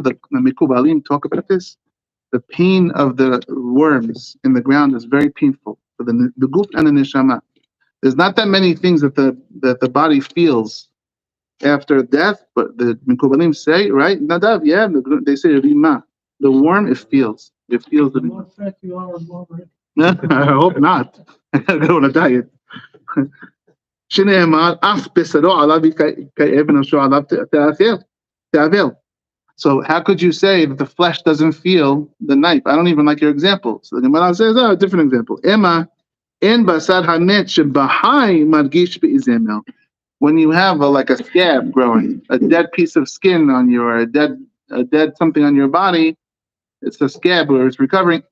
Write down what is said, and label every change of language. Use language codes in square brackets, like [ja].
[en] The Mikubalim talk about this. The pain of the worms in the ground is very painful for the guf and the neshama. There's not that many things that the body feels after death, but the Mikubalim say, right? Nadav, yeah, they say rima. The worm, it feels. It feels The the. more fat you are, the more. I hope not. I gotta go on a diet. [he] שנאמר, אף בשרו עליו כאב ונפשו עליו תאבל. [en] So how could you say that the flesh doesn't feel the knife? I don't even like your example. So the Gemara says, a different example. Ema en basar hamet shebahai margish beizemel. When you have like a scab growing, a dead piece of skin on you, or a dead something on your body, it's a scab where it's recovering.